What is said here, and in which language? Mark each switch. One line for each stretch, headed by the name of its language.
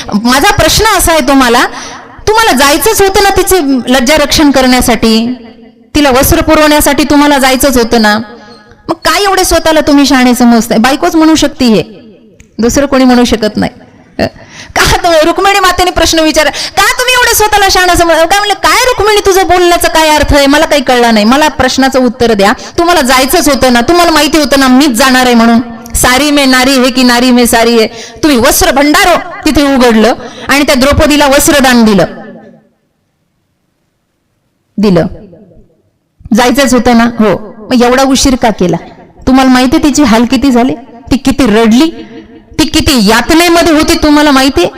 Marathi: माझा प्रश्न असा आहे तुम्हाला जायचंच होतं ना तिचे लज्जा रक्षण करण्यासाठी, तिला वस्त्र पुरवण्यासाठी तुम्हाला जायचंच होतं ना, मग काय एवढे स्वतःला तुम्ही शहाणे समजताय. बायकोच म्हणू शकते हे, दुसरं कोणी म्हणू शकत नाही. का रुक्मिणी मातेने प्रश्न विचार, का तुम्ही एवढे स्वतःला शहाणा समज. काय म्हणलं, काय रुक्मिणी तुझं बोलण्याचा काय अर्थ आहे, मला काही कळलं नाही, मला प्रश्नाचं उत्तर द्या. तुम्हाला जायचंच होतं ना, तुम्हाला माहिती होतं ना मीच जाणार आहे म्हणून.
Hindi: सारी में नारी है की नारी में सारी है.
Marathi: तुम्ही वस्त्र भंडारो तिथे उघडलं आणि त्या द्रौपदीला वस्त्रदान दिलं. जायचंच होतं ना, हो, मग एवढा उशीर का केला. तुम्हाला माहिती तिची हाल किती झाले, ती किती रडली, ती किती यातनेमध्ये होती तुम्हाला माहिती.